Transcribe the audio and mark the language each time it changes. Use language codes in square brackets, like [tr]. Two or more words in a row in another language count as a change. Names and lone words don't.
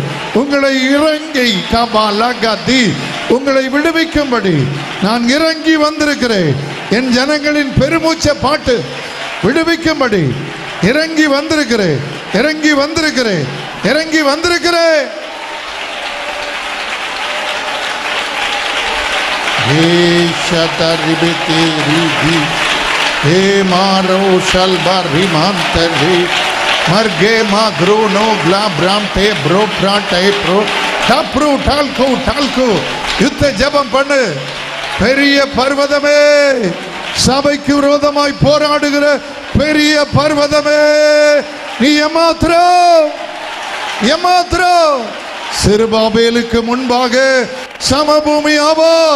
[ta] உங்களை இறங்கி கபாலகதி உங்களை விடுவிக்கும்படி நான் இறங்கி வந்திருக்கிறேன். என் ஜனங்களின் பெருமூச்ச பாட்டு விடுவிக்கும்படி இறங்கி வந்திருக்கிறேன், இறங்கி வந்திருக்கிறேன், இறங்கி வந்திருக்கிறேன். हे मारो शलबार रिमांतरे मर्गे माग्रो नो ग्ला ब्रांटे ब्रो प्रांटे प्रो टप्रू டால்கோ டால்கோ. யுத்த ஜெபம் பண்ணு. பெரிய பர்வதமே, சபைக்கு விரோதமாய் போராடுகிற பெரிய பர்வதமே, நீ ஏமாத்திரோ ஏமாத்திரோ சிறுபாபேலுக்கு முன்பாக சமபூமி ஆவாய்.